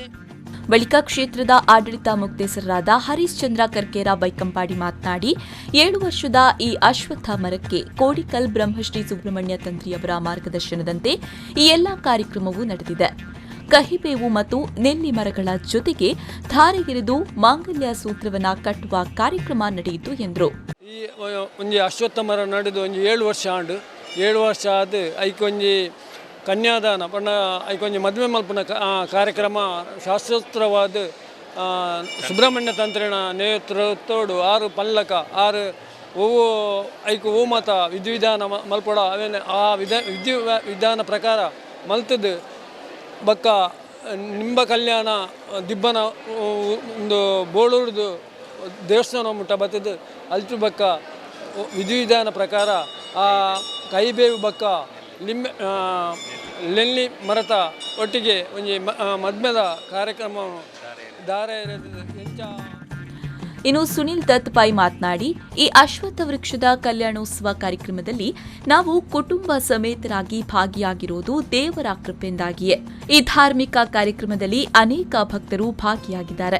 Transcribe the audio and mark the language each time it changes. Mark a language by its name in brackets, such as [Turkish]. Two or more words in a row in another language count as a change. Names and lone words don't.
[Kannada] ಬಳಿಕ ಕ್ಷೇತ್ರದ ಆಡಳಿತ ಮುಕ್ತೇಸರರಾದ ಹರೀಶ್ ಚಂದ್ರ ಕರ್ಕೇರ ಬೈಕಂಪಾಡಿ ಮಾತನಾಡಿ, 7 ವರ್ಷದ ಈ ಅಶ್ವತ್ಥ ಮರಕ್ಕೆ ಕೋಡಿಕಲ್ ಬ್ರಹ್ಮಶ್ರೀ ಸುಬ್ರಹ್ಮಣ್ಯ ತಂತ್ರಿಯವರ ಮಾರ್ಗದರ್ಶನದಂತೆ ಈ ಎಲ್ಲಾ ಕಾರ್ಯಕ್ರಮವೂ ನಡೆದಿದೆ. ಕಹಿಬೇವು ಮತ್ತು ನೆಲ್ಲಿ ಮರಗಳ ಜೊತೆಗೆ ಧಾರೆಗಿರಿದು ಮಾಂಗಲ್ಯ ಸೂತ್ರವನ್ನ ಕಟ್ಟುವ ಕಾರ್ಯಕ್ರಮ ನಡೆಯಿತು ಎಂದರು. [Tulu] ಈ ಒಂಜಿ ಅಶ್ವತ್ಥ ಮರ ನಡೆದು 7 ವರ್ಷ ಆಂಡು 7 ವರ್ಷ ಆದ ಐಕೊಂಜಿ ಕನ್ಯಾದಾನ ಪಂಡ ಐಕೊಂಜಿ ಮದುವೆ ಮಲ್ಪನ ಕಾರ್ಯಕ್ರಮ ಶಾಸ್ತ್ರೋತ್ತರವಾದ ಸುಬ್ರಹ್ಮಣ್ಯ ತಂತ್ರಿನ ನೇತೃತ್ವಡು 6 ಪಲ್ಲಕ 6 ಓವು ಐಕು ಓ ಮತ ವಿಧಿವಿಧಾನ ಮಲ್ಪಡ ಅವೇನೆ ಆ ವಿಧಾನ ಪ್ರಕಾರ ಮಲ್ತದ್ದು ಬಕ್ಕ ನಿಂಬ ಕಲ್ಯಾಣ ದಿಬ್ಬನ ಒಂದು ಬೋಳೂರ್ದು ದೇವಸ್ಥಾನ ಮುಟ್ಟ ಬತ್ತದು ಅಲ್ಚು ಬಕ್ಕ ವಿಧಿವಿಧಾನ ಪ್ರಕಾರ ಆ ಕೈಬೇವು ಬಕ್ಕ ಲೆನ್ಲಿ ಮರತ ಒಟ್ಟಿಗೆ ಒಂಜಿ ಮದ್ಮೆದ ಕಾರ್ಯಕ್ರಮ ದಾರ [Kannada] ಇನ್ನು ಸುನಿಲ್ ದತ್ ಪೈ ಮಾತನಾಡಿ, ಈ ಅಶ್ವತ್ಥ ವೃಕ್ಷದ ಕಲ್ಯಾಣೋತ್ಸವ ಕಾರ್ಯಕ್ರಮದಲ್ಲಿ ನಾವು ಕುಟುಂಬ ಸಮೇತರಾಗಿ ಭಾಗಿಯಾಗಿರುವುದು ದೇವರ ಕೃಪೆಯಿಂದಾಗಿಯೇ. ಈ ಧಾರ್ಮಿಕ ಕಾರ್ಯಕ್ರಮದಲ್ಲಿ ಅನೇಕ ಭಕ್ತರು ಭಾಗಿಯಾಗಿದ್ದಾರೆ.